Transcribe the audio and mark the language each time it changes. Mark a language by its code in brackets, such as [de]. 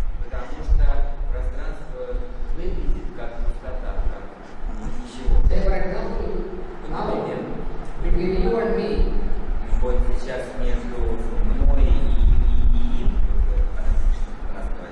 [ru] потому что пространство выглядит как пустота, как ничего. [en] Say for example, now between you and me, [ru] Вот сейчас между мной и им, вот,